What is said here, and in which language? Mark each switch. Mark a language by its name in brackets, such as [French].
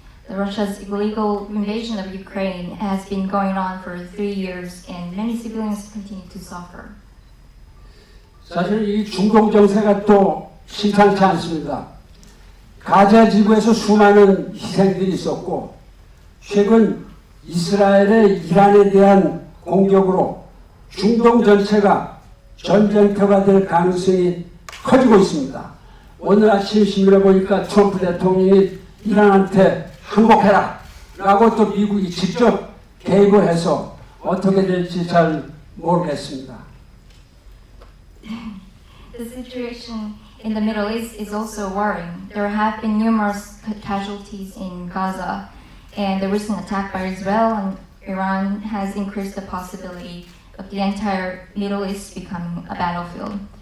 [English] Russia's illegal invasion of Ukraine has been going on for 3 years, and many civilians continue to suffer. [Korean] 사실 이 중동 정세가 또 심상치 않습니다. 가자 지구에서 수많은 희생들이 있었고, 최근 이스라엘의 이란에 대한 공격으로 중동 전체가 전쟁터가 될 가능성이 커지고 있습니다. 오늘 아침 신문에 보니까 트럼프 대통령이 이란한테 항복해라 라고 또 미국이 직접 개입을 해서 어떻게 될지 잘 모르겠습니다. [English] The situation in the Middle East is also worrying. There have been numerous casualties in Gaza, and the recent attack by Israel and Iran has increased the possibility of the entire Middle East becoming a battlefield.